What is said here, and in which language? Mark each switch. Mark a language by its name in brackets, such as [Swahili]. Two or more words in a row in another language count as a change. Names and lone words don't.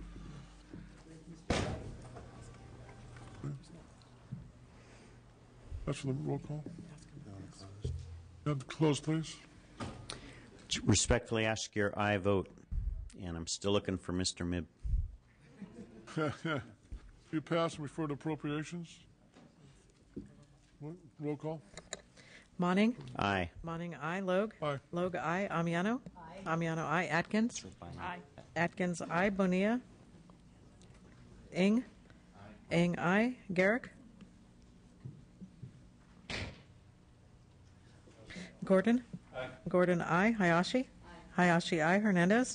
[English] That's for the roll call. You have to close, please. Respectfully ask your aye vote, and I'm still looking for Mr. Mibb. You pass and refer to appropriations. Roll call. Monning? Aye. Monning, aye. Logue? Aye. Logue, aye. Amiano? Aye. Amiano, aye. Atkins? Aye. Atkins, aye. Bonilla? Ing? Aye. Ing, aye. Garrick? Gordon? Aye. Gordon, aye. Hayashi? Aye. Hayashi, aye. Hernandez?